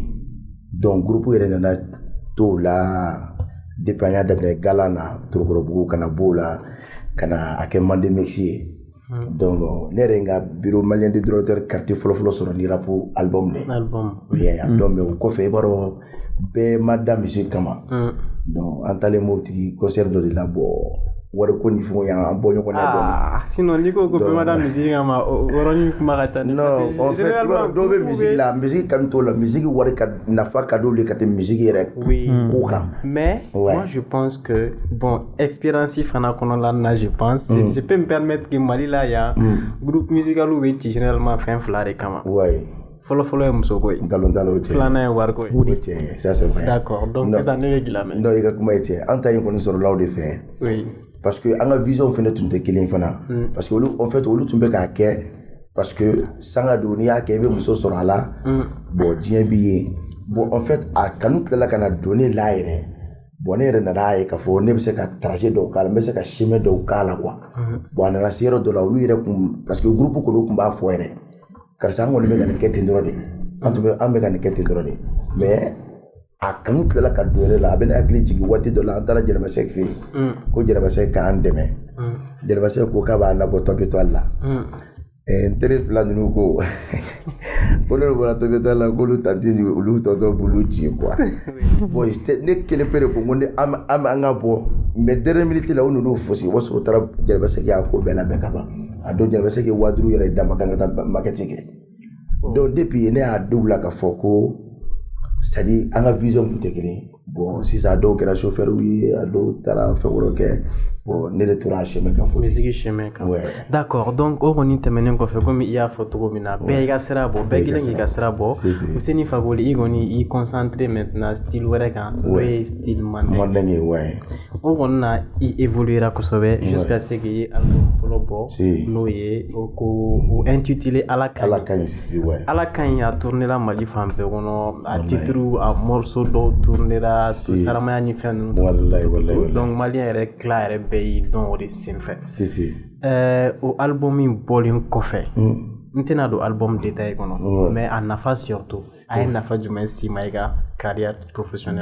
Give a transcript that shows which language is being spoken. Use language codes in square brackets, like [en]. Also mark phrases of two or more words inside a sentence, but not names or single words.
[bm] donc groupe yɛrɛ nana to la depuis an y'a daminɛ Gala na Torokorobugu kana b'o la kana a kɛ Mande Mexi ye donc ne yɛrɛ n ka [fr] bureau malien [bm] de [fr] directeur quartier [bm] fɔlɔfɔlɔ sɔrɔ ni [fr] rap album [bm] de donc mais o kɔfɛ i b'a dɔn bɛɛ ma da musique kama donc an taalen Mopti concert dɔ de la bon wari ko ni fɛnw y'an bɔ ɲɔgɔn na dɔɔni sinon n'i ko ko bɛɛ ma da musique kama o yɔrɔnin kuma ka ca [fr] non en fait [bm] i b'a dɔn dɔw bɛ musique la musique kanu t'o la musique wari ka nafa ka d'olu ye ka tɛmɛ musique yɛrɛ ko kan [fr] mais moi je pense que bon expérience [bm] fana kɔnɔla na [fr] je pense je peux me permettre que [bm] Mali la yan [fr] groupe musical [bm] bɛ ci généralement fɛn fila de kama fɔlɔ ye muso ko ye nkalontaala o cɛ filanan ye wari ko ye o cɛ [fr] ça c'est vrai d'accord donc [bm] sisan ne bɛ k'i lamɛn non i ka kuma ye cɛ an ta in kɔni sɔrɔla o de fɛ [fr] parce que [bm] an ka vision fana tun tɛ kelen fana [fr] parce que [bm] olu [fr] en fait [bm] olu tun bɛ k'a kɛ [fr] parce que [bm] sanga don n'i y'a kɛ i bɛ muso sɔrɔ a la bon diɲɛ b'i ye [fr] bon en fait [bm] a kanu tilala ka na don ne la yɛrɛ bon ne yɛrɛ nana ye k'a fɔ ne bɛ se ka trajet dɔw k'a la n bɛ se ka chemin dɔw k'a la [fr] quoi bon [bm] a nana se yɔrɔ dɔ la olu yɛrɛ kun [fr] parce que [bm] groupe kɔnɔ tun b'a fɔ yɛrɛ karisa an kɔni bɛ ka nin kɛ ten dɔrɔn de an bɛ ka nin kɛ ten dɔrɔn de mais a kanu tilala ka don yɛrɛ la a bɛ ne hakili jigin waati dɔ la an taara Jɛnɛbasɛki fɛ yen ko Jɛnɛbasɛki k'an dɛmɛ Jɛnɛbasɛki ko k'a b'a labɔ Tɔnpetɔli la n teri fila ninnu ko n'olu bɔra Tɔnpetɔli la k'olu tanti ni olu tɔntɔn b'olu ci [fr] quoi bon [bm] ne kelen pe de ko n ko an ka bɔ [fr] mais dernière minute [bm] la u ninnu fosi o b'a sɔrɔ u taara Jɛnɛbasɛki y'a ko bɛɛ labɛn ka ban a don Jɛnɛbasɛki ye 5000 yɛrɛ d'a ma k'an ka taa maquette kɛ [fr] donc depuis [bm] ne y'a dɔw la k'a fɔ ko [fr] c'est à dire [bm] an ka vision tun tɛ kelen bon sisan a dɔw kɛra chauffeur ye a dɔw taara fɛn wɛrɛw kɛ bon ne de tora a chemin kan fɔ musique chemin kan [fr] d'accord donc [bm] o kɔni tɛmɛnen kɔfɛ komi i y'a fɔ cogo min na bɛɛ i ka sira bɔ bɛɛ kelen k'i ka sira bɔ Fousseni Fakoli i kɔni i [fr] concentré maintenant [bm] style wɛrɛ kan o ye style mandeng ye o kɔni na i évoluera kosɛbɛ [fr] jusqu'à ce que [bm] i ye album fɔlɔ bɔ n'o ye ko intitulé Ala kaɲi Ala kaɲi a tournera Mali fan bɛɛ kɔnɔ a titre a morceau dɔw tournera saramaya ni fɛn ninnu [fr] donc malien [bm] yɛrɛ tila yɛrɛ bɛɛ y'i dɔn o de senfɛ o album in bɔlen kɔfɛ n tɛna don [fr] album détail [bm] kɔnɔ mais a nafa surtout a ye nafa jumɛn s'i ma i ka [fr] carrière professionnelle